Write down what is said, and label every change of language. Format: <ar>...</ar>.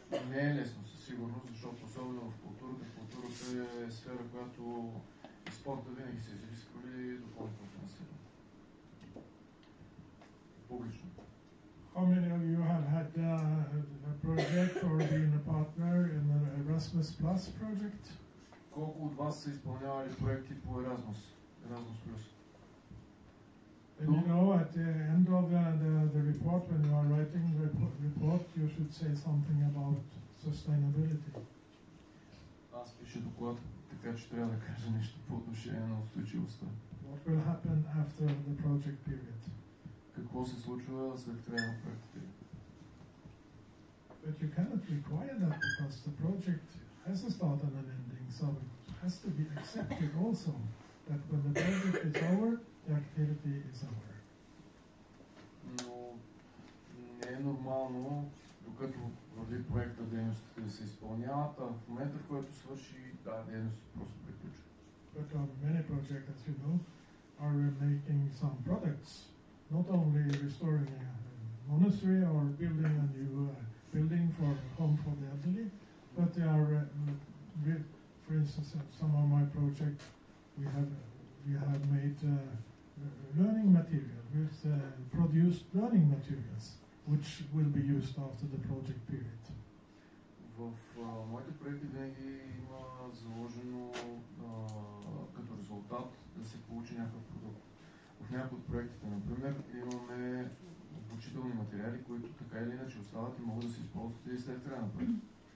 <bg>Не е лесно със сигурност, защото особено в културата. Културата е сфера, която и спорта винаги се изисквали допълнително финансиране. Публично.</bg> <en>How many of you have had a project or been a partner in an Erasmus Plus project?</en> <bg>Колко от вас са изпълнявали проекти по Erasmus Plus?</bg> <en>And you know, at the end of the report, when you are writing the report, you should say something about sustainability.</en> <bg>Аз пиша доклад, така че трябва да кажа нещо по отношение на устойчивостта.</bg> <en>What will happen after the project period?</en> <bg>Какво се случва след края на проекта?</bg> <en>But you cannot require that because the project has a start and an ending, so it has to be accepted also that when the project is over, the activity is over.</en> <bg>Но не е нормално, докато върви проекта, дейностите да се изпълняват, а в момента, в който свърши, тази дейност просто приключва.</bg> <en>But many projects, as you know, are making some products, not only restoring a monastery or building a new building for home for the elderly, but they are, for instance, some of my projects, we have made learning material, with produced learning materials, which will be used after the project period.</en> <bg>В моите проекти винаги има заложено като резултат да се получи някакъв продукт. В някои от проектите, например, имаме обучителни материали, които така или иначе остават и могат да се използват и след края на проекта.</bg>